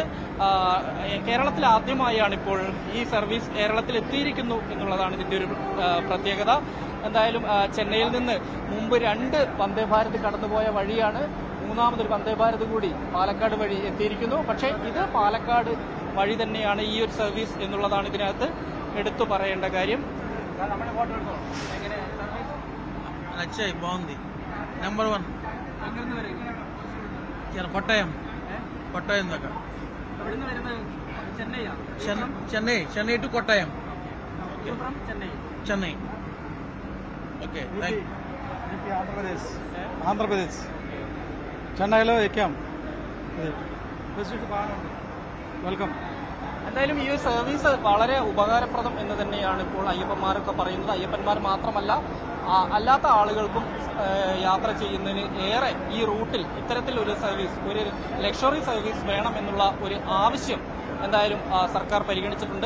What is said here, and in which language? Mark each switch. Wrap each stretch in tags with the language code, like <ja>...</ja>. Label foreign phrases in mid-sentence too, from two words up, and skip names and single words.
<ml>കേരളത്തിൽ ആദ്യമായാണ് ഇപ്പോൾ ഈ സർവീസ് കേരളത്തിൽ എത്തിയിരിക്കുന്നു എന്നുള്ളതാണ് ഇതിന്റെ ഒരു പ്രത്യേകത. എന്തായാലും ചെന്നൈയിൽ നിന്ന് മുമ്പ് 2 വന്ദേ ഭാരത് കടന്നുപോയ വഴിയാണ്. മൂന്നാമതൊരു വന്ദേ ഭാരത് കൂടി പാലക്കാട് വഴി എത്തിയിരിക്കുന്നു. പക്ഷേ ഇത് പാലക്കാട് വഴി തന്നെയാണ് ഈ ഒരു സർവീസ് എന്നുള്ളതാണ് ഇതിനകത്ത് എടുത്തു പറയേണ്ട കാര്യം.</ml> <te>బాగుంది. నెంబర్ 1 కొట్టాయం దాకా చెన్నై టు కొట్టాయం. చెన్నై. ఓకే, ఆంధ్రప్రదేశ్ చెన్నైలో ఎక్కాం. వెల్కమ్.</te> <ml>എന്തായാലും ഈ ഒരു സർവീസ് വളരെ ഉപകാരപ്രദം എന്ന് തന്നെയാണ് ഇപ്പോൾ അയ്യപ്പന്മാരൊക്കെ പറയുന്നത്. അയ്യപ്പന്മാർ മാത്രമല്ല, അല്ലാത്ത ആളുകൾക്കും യാത്ര ചെയ്യുന്നതിന് ഏറെ ഈ റൂട്ടിൽ ഇത്തരത്തിലൊരു സർവീസ്, ഒരു</ml> <en>luxury service</en> <ml>വേണം എന്നുള്ള ഒരു ആവശ്യം എന്തായാലും സർക്കാർ പരിഗണിച്ചിട്ടുണ്ട്.</ml>